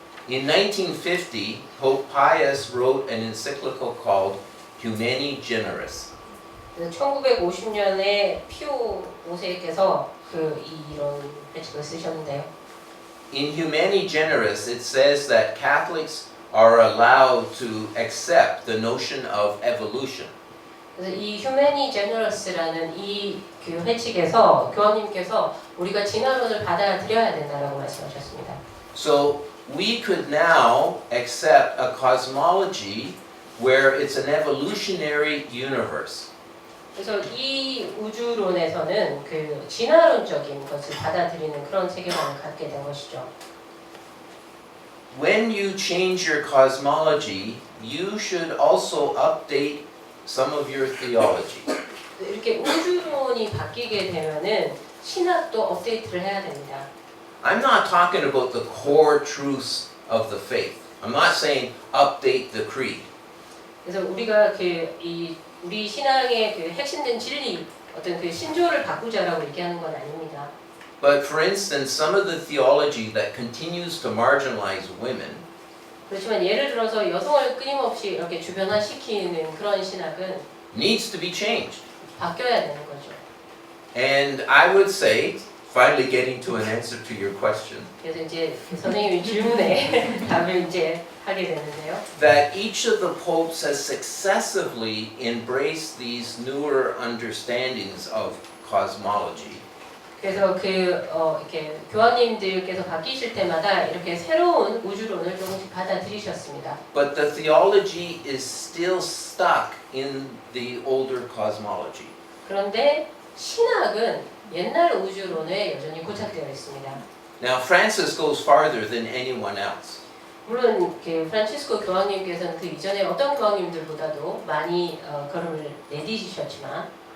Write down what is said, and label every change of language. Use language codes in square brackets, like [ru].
[en] In 1950, Pope Pius wrote an encyclical called Humani Generis. [ko] 1950년에 피오 5세께서 이런 배책을 쓰셨는데요. [en] In Humani Generis, it says that Catholics are allowed to accept the notion of evolution. [ko] 그래서 이 Humani Generous라는 이 회칙에서 교황님께서 우리가 진화론을 받아들여야 된다라고 말씀하셨습니다. [en] So we could now accept a cosmology where it's an evolutionary universe. [ko] 그래서 이 우주론에서는 진화론적인 것을 받아들이는 그런 세계관을 갖게 된 것이죠. [en] When you change your cosmology, you should also update some of your theology. [ko] 이렇게 우주론이 바뀌게 되면은 신학도 업데이트를 해야 됩니다. [en] I'm not talking about the core truths of the faith. I'm not saying update the creed. [ko] 그래서 우리가 우리 신앙의 핵심된 진리, 어떤 신조를 바꾸자라고 얘기하는 건 아닙니다. [en] But for instance, some of the theology that continues to marginalize women [ko] 그렇지만 예를 들어서 여성을 끊임없이 이렇게 주변화시키는 그런 신학은 [en] needs to be changed. [ko] 바뀌어야 되는 거죠. [en] And I would say, finally getting to an answer to your question, [ko] 그래서 이제 선생님이 질문에 답을 이제 하게 되는데요. [en] that each of the popes has successively embraced these newer understandings of cosmology. [ko] 그래서 이렇게 교황님들께서 바뀌실 때마다 이렇게 새로운 우주론을 조금씩 받아들이셨습니다. [en] But the theology is still stuck in the older cosmology. [ko] 그런데 신학은 옛날 우주론에 여전히 고착되어 있습니다. [en] Now Francis goes farther than anyone else. [ko] 물론 프란치스코 교황님께서는 그 이전에 어떤 교황님들보다도 많이 걸음을 내디디셨지만